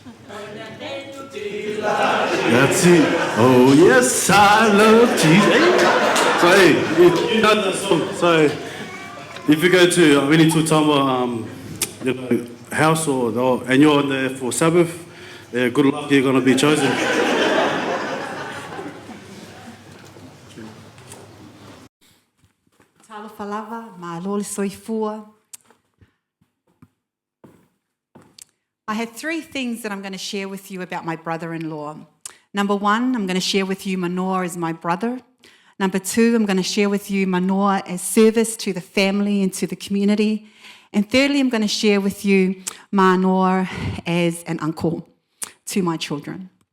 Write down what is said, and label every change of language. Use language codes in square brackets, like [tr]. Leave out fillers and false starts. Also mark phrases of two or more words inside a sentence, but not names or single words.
[en] That's it. Oh yes, I love Jesus. So hey, if you know that song, so if you go to any Tuitama, house and you're on there for Sabbath, good luck, you're gonna be chosen. [sm] Talofa lava, ma lole soifua. [en] I have 3 things that I'm going to share with you about my brother-in-law. Number 1, I'm going to share with you Manoa as my brother. Number 2, I'm going to share with you Manoa as service to the family and to the community. And thirdly, I'm going to share with you Manoa as an uncle to my children.